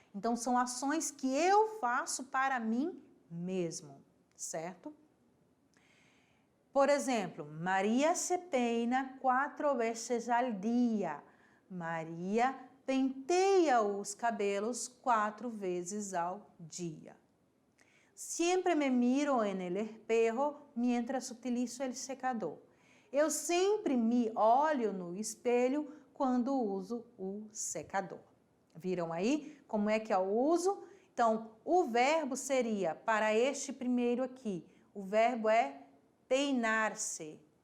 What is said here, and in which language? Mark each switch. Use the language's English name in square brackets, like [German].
[Portuguese] Então, são ações que eu faço para mim mesmo, certo? Por exemplo, [Spanish] Maria se peina [Portuguese] 4 vezes ao dia. Maria penteia os cabelos 4 vezes ao dia. [Spanish] Sempre me miro en el espejo mientras utilizo el secador. [Portuguese] Eu sempre me olho no espelho quando uso o secador. Viram aí como é que é o uso? Então, o verbo seria, para este primeiro aqui, o verbo é peinar-se.